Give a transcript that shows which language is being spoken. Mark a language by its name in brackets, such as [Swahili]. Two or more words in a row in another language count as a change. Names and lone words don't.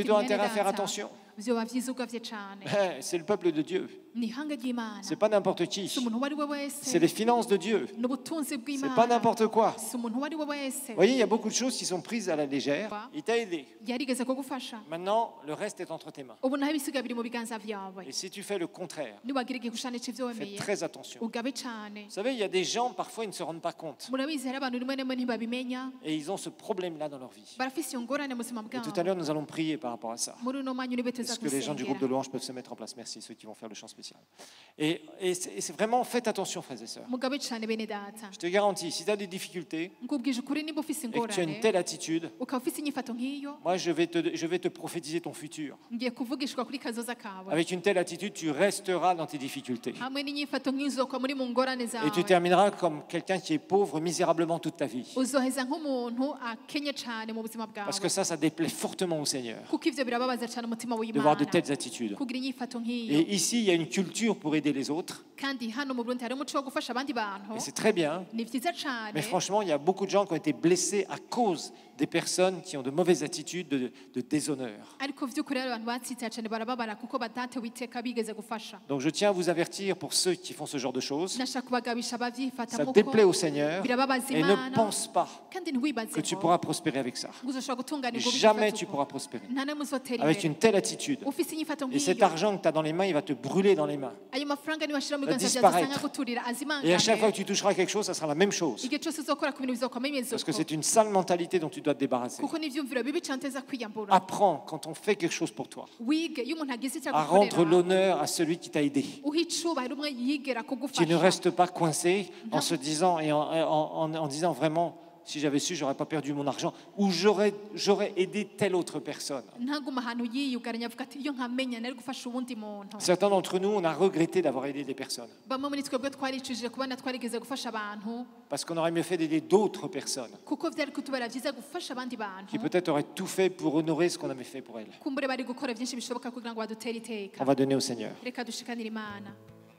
[French] intérêt à faire [Rundi] data, [French] attention. [Rundi] vyoba vyiza ugavye cane [French] C'est le peuple de Dieu. [Rundi] ni ihanga ry'imana [French] C'est pas n'importe qui. [Rundi] si umuntu uwo ari we [French] C'est [Rundi] wese [French] les finances de Dieu. [Rundi] n'ubutunzi [French] C'est pas [Rundi] bw'imana [French] n'importe quoi. [Rundi] si umuntu uwo ari we wese [French] Vous voyez, il y a beaucoup de choses qui sont prises à la légère. Il t'a aidé. [Rundi] yarigeze kugufasha [French] Maintenant, le reste est entre tes mains. [Rundi] ubu naho ibisigaye biri mu biganza vyawe [French] Et si tu fais le contraire, [Rundi] niwagira igikushane c'ivyo [French] fais [Rundi] wemeye [French] très attention. [Rundi] ugabe cane [French] Vous savez, il y a des gens, parfois, ils ne se rendent pas compte. [Rundi] murabizi hari abantu rimwe rimwe ntibabimenya [French] Et ils ont ce problème-là dans leur vie. [Rundi] barafise iyo ngorane mu buzima [French] Et tout à [Rundi] bwabo [French] l'heure, nous allons prier par rapport à ça. [Rundi] muri uno mwanya nibe tuza [French] Est-ce que les gens du groupe de [Rundi] gusengera [French] louange peuvent se mettre en place? Merci, ceux qui vont faire le chant spécial. Et c'est vraiment, faites attention, frères et sœurs. [Rundi] mugabe cane bene data [French] Je te garantis, si tu as des difficultés [Rundi] nkubwije ukuri niba ufise [French] et que tu as une [Rundi] ingorane [French] telle attitude, [Rundi] ukaba ufise inyifato nk'iyo [French] moi, je vais te prophétiser ton futur. [Rundi] ngiye kuvugishwa kuri kazoza kawe [French] Avec une telle attitude, tu resteras dans tes difficultés. [Rundi] hamwe n'inyifato nk'iyo uzokwa muri mu ngorane [French] Et tu [Rundi] zawe [French] termineras comme quelqu'un qui est pauvre misérablement toute ta vie. [Rundi] uzoheza nk'umuntu akenye cane mu buzima [French] Parce [Rundi] bwawe [French] que ça déplaît fortement au Seigneur [Rundi] kuko ivyo birababaza cane umutima [French] de voir de [Rundi] w'imana [French] telles attitudes. [Rundi] kugira inyifato nk'iyo [French] Et ici, il y a une culture pour aider les autres. [Rundi] kandi hano mu Burundi hari umuco wo gufasha abandi bantu [French] Et c'est très bien. [Rundi] ni vyiza cane [French] Mais franchement, il y a beaucoup de gens qui ont été blessés à cause des personnes qui ont de mauvaises attitudes, de déshonneur. [Rundi] ariko vy'ukuri hari abantu batsitsa cane barababara kuko badatewe iteka bigeze gufasha [French] Donc je tiens à vous avertir pour ceux qui font ce genre de choses. [Rundi] nashaka kubagabisha abavyifata [French] Ça [Rundi] muko [French] déplaît au Seigneur [Rundi] birababaza [French] et ne [Rundi] imana [French] pense pas [Rundi] kandi ntiwibaze [French] que tu [Rundi] ngo [French] pourras prospérer avec ça. [Rundi] uzoshobora gutunganirwa [French] Jamais tu pourras prospérer [Rundi] nta namwe uzotera [French] avec [Rundi] imbere [French] une telle attitude. [Rundi] ufise inyifato [French] Et cet [Rundi] nk'iyo [French] argent que tu as dans les mains, il va te brûler dans les mains. [Rundi] ayo mafaranga niwashira mu [French] va [Rundi] biganza [French] disparaître. [Rundi] vyawe usanga guturira [French] Et à chaque fois [Rundi] azimangane [French] que tu toucheras quelque chose, ça sera la même chose. [Rundi] igihe cose uzokora ku bintu bizokwama bimeze [French] Parce que [Rundi] uko [French] c'est une sale mentalité dont tu dois te débarrasser. [Rundi] kuko n'ivyumviro bibi cane uteza kwiyambura [French] Apprends quand on fait quelque chose pour toi [Rundi] wige iyo umuntu agize icyo [French] à rendre [Rundi] agukorera [French] l'honneur à celui qui t'a aidé. [Rundi] uha icubahiro umwe yigera [French] Tu ne [Rundi] kugufasha [French] restes pas coincé en se disant et en disant vraiment, si j'avais su, j'aurais pas perdu mon argent ou j'aurais aidé telle autre personne. [Rundi] ntaguma ahantu yiyugaranya avuga ati iyo nkamenya nari gufasha uwundi muntu [French] Certains d'entre nous, on a regretté d'avoir aidé des personnes [Rundi] bamwe muri twebwe twaricujije kubona twarigeze gufasha abantu [French] parce qu'on aurait mieux fait d'aider d'autres personnes [Rundi] kuko vyari kutubera vyiza gufasha abandi bantu [French] qui peut-être auraient tout fait pour honorer ce qu'on avait fait pour elles. [Rundi] kumbure bari gukora vyinshi bishoboka kugira ngo badutere iteka [French] On va donner au Seigneur. [Rundi] reka dushikanire imana